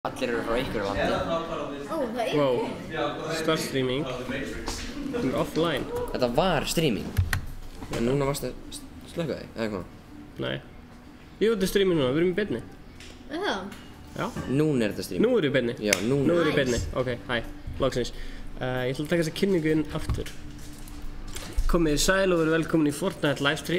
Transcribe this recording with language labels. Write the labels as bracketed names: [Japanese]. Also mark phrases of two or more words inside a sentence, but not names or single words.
[Icelandic] Allir eru frá einhverju landi. Ó, það er [English] Wow, start streaming. Offline. [Icelandic] Þetta var streaming. En núna varstu að slökka þig, eða hvað? Nei. Jú, þetta er streaming núna, við erum í beinni. það. Já. Núna er þetta streaming. Nú erum við í beinni. Já, núna. Nú erum við í beinni. Ok, hæ, loksins. Ég ætla að taka þessa kynningu inn aftur. Komið sæl og verið velkomin í Fortnite livestream.